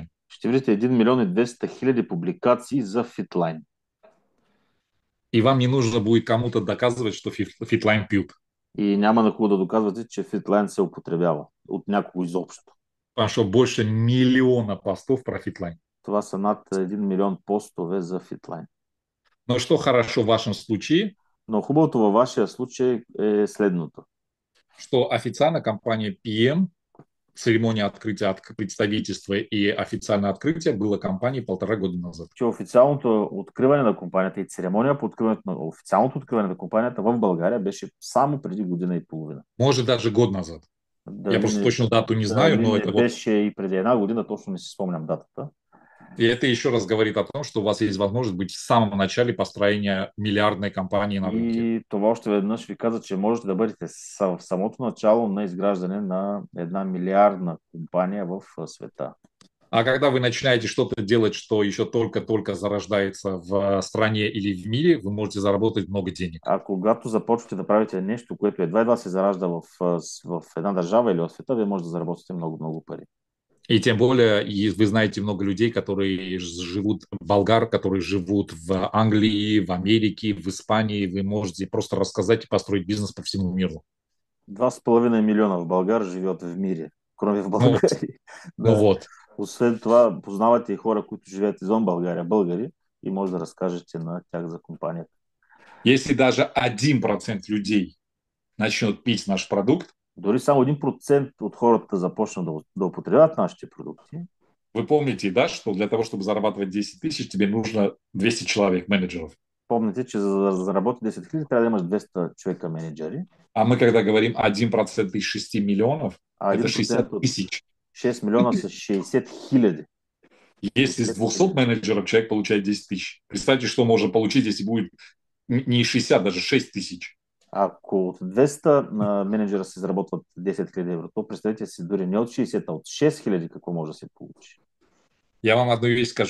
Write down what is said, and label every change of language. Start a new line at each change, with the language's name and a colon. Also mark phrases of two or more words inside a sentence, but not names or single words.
Bulgarian: ще видите 1 милион и 200 хиляди публикации за Fitline.
Russian: И вам не нужно будет кому-то доказывать, что Fitline пьют.
Bulgarian: И няма на хубаво да доказвате, че Fitline се употребява от някого изобщо.
Russian: Потому что больше миллиона постов про Fitline.
Bulgarian: Това са над 1 милион постове за Fitline.
Russian: Но что хорошо в вашем случае,
Bulgarian: Но хубавото във вашия случай е следното.
Russian: что официально компания PM, церемония открытия от представительства и официальное открытие было компанией 1,5 года назад.
Bulgarian: Че официалното откриване на компанията и церемония по откриването на официалното откриване на компанията в България беше само преди година и половина.
Russian: Может, даже год назад. Я
Bulgarian: Дали
Russian: просто не, точно дату не знаю,
Bulgarian: дали но не
Russian: это вот...
Bulgarian: беше и преди една година, точно не си спомням датата.
Russian: И это еще раз говорит о том, что у вас есть возможность быть в самом начале построения милиардной компании на рынке.
Bulgarian: И това още веднъж ви каза, че можете да бъдете в самото начало на изграждане на една милиардна компания в света.
Russian: А когда вы начинаете что-то делать, что еще только-только зарождается в стране или в мире, вы можете заработать много денег.
Bulgarian: А когато започвате да правите нещо, което едва се заражда в една държава или в света, вие можете да заработите много пари.
Russian: И тем более, и вы знаете много людей, которые живут, болгар, которые живут в Англии, в Америке, в Испании. Вы можете просто рассказать и построить бизнес по всему миру.
Bulgarian: 2,5 милиона в България живеят
Russian: в мире, кроме в Ну,
Bulgarian: България.
Russian: ну Да. вот.
Bulgarian: Освен това, познавате и хора, които живеят извън България, българи, и може да разкажете на тях за компанията.
Russian: Если даже 1% людей начнет пить наш продукт,
Bulgarian: Дори само 1% от хората започнат да употребяват нашите продукти.
Russian: вы помните, да, что для того, чтобы зарабатывать 10 тысяч, тебе нужно 200 человек, менеджеров.
Bulgarian: Помните, че за да заработи 10 хиляди, трябва да имаш 200 човека менеджери.
Russian: А мы, когда говорим 1% из 6 миллионов,
Bulgarian: А
Russian: это 1%
Bulgarian: 60 от
Russian: тысяч.
Bulgarian: 6 милиона са 60 хиляди.
Russian: Если с 200 менеджеров человек получает 10 тысяч, представьте, что можно получить, если будет не 60, даже 6 тысяч.
Bulgarian: Ако от 200 менеджера се заработват 10 хиляди евро, то представете си дори не от 60, а от 6 хиляди какво може да се получи.
Russian: Я вам одну вещь скажу.